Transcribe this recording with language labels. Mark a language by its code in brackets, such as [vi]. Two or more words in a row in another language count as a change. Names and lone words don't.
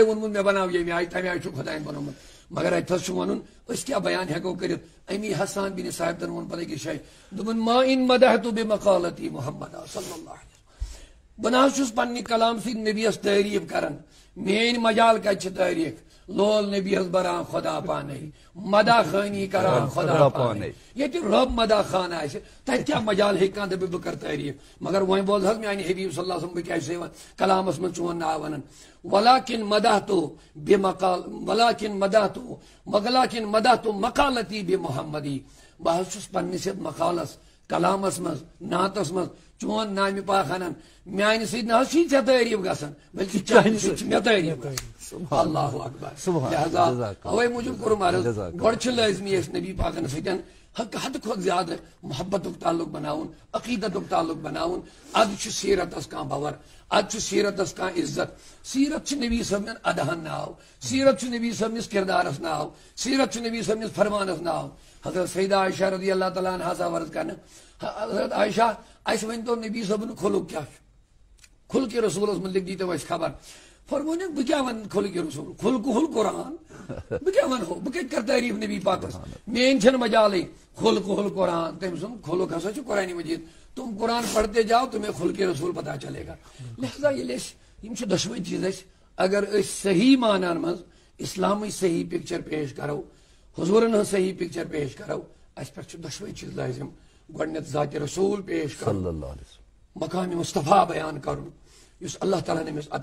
[ks] ووٚنمُت مےٚ بناو ییٚمہِ آیہِ تمہِ آیہِ چھُ خۄدایَن بنومُت مگر اتھس چھُ ونُن أسۍ کیٛاہ بیان ہٮ۪کو کٔرِتھ امی حسان بن ثابتن ووٚن پتہٕ أکِس جایہِ دوٚپُن [ar] ما ان مدحت بمقالتی محمد صلی اللہ علیہ وسلم [ks] بہٕ نہ حظ چھُس پننہِ کلام سۭتۍ نبیس تعریف کران میٲنۍ مجال کتہِ چھِ تعریف لول نبیس بران خدا پانے مدا خانی کران خدا پانے ییٚتہِ رب مدا خان آسہِ تتہِ کیٛاہ مجال ہیٚکہِ کانٛہہ دٔپِتھ بہٕ کرٕ تعریف مگر وۄنۍ بوز حظ میانہِ حبیب [ar] صلی اللہ علیہ وسلم [ks] بہٕ کیٛاہ چھُسے وَنان کلامس منٛز چون ناو ونان ولكن [ar] مدحت مقالتی بمحمدی [ks] بہٕ حظ چھُس پننِس یتھ مقالس کلامس منٛز نعتس منٛز چون نامہِ پاک انان میانہِ سۭتۍ نہ حظ چھُے ژےٚ تعریف گژھان بلکہ چانہِ سۭتۍ چھُ مےٚ تعریف گژھان [ar] اللہ اکبر [ks] لہذا اوے موٗجوٗب کوٚرُم عرض گۄڈٕ چھُ لٲزمی أسۍ نبی پاکن سۭتۍ حد کھۄتہٕ زیادٕ محبتُک تعلق بناوُن عقیدتُک تعلق بناوُن ادٕ چھُ سیرتس کانٛہہ باور ادٕ چھُ سیرتس کانٛہہ عزت سیرت چھُ نبی صٲبنٮ۪ن ادہن ناو سیرت چھُ نبی صٲبنِس کردارس ناو سیرت چھُ نبی صٲبنِس فرمانس ناو حضرت سیدہ عائشہ [ar] رضی اللہ تعالیٰ عنہا [ks] عرض کرنہٕ حضرت عائشہ اسہِ ؤنۍتو نبی صٲبُن خلق کیٛاہ چھُ خلقِ رسوٗلس مُتعلق دیٖتو اسہِ خبر فرمونکھ بہٕ کیٛاہ ونہٕ خلقِ رسوٗل [ar] خلقُل قرآن [ks] بہٕ کیٛاہ ونہو بہٕ کتہِ کرٕ تعریف نبی پاکس میٲنۍ چھنہٕ مجالٕے [ar] خلقُل قرآن [ks] تٔمۍ سُنٛد خلق ہسا چھُ قرآنِ مجیٖد [ur] تم قرآن پڑھتے جاؤ تمہیں خلق رسول پتہ چلے گا [ks] لہذا ییٚلہِ أسۍ یِم چھِ دۄشوٕے چیٖز أسۍ اگر أسۍ صحیح معنن منٛز اسلامٕچ صحیح پکچر پیش کرو حضوٗرن ہٕنٛز صحیح پکچر پیش کرو اسہِ پٮ۪ٹھ چھُ دۄشوٕے چیٖز لٲزم گۄڈٕنیتھ ذاتِ رسول پیش کرُن مقامِ مصطفیٰ بیان کرُن یُس اللہ تعالیٰ ہن أمِس